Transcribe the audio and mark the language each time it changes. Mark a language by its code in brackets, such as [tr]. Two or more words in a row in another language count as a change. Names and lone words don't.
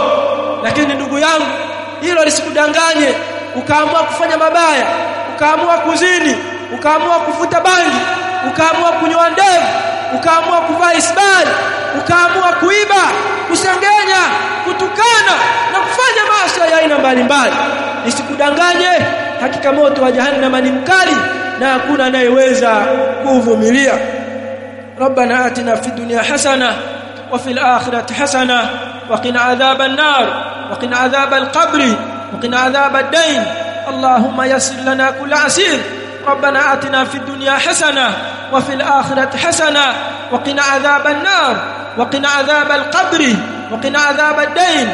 [sw] Lakini ndugu yangu, hilo lisikudanganye ukaamua kufanya mabaya, ukaamua kuzini, ukaamua kufuta bangi, ukaamua kunyoa ndevu, ukaamua kuvaa isbali, ukaamua kuiba, kusengenya, kutukana na kufanya maasi ya aina mbalimbali. Nisikudanganye, hakika moto wa jahannam ni mkali na hakuna anayeweza kuvumilia. [ar] ربنا آتنا في الدنيا حسنة وفي الآخرة حسنة وقنا عذاب النار وقنا عذاب القبر وقنا عذاب الدين. اللهم يسر لنا كل عسير. ربنا آتنا في الدنيا حسنة وفي الآخرة حسنة وقنا عذاب النار وقنا عذاب القبر وقنا عذاب الدين.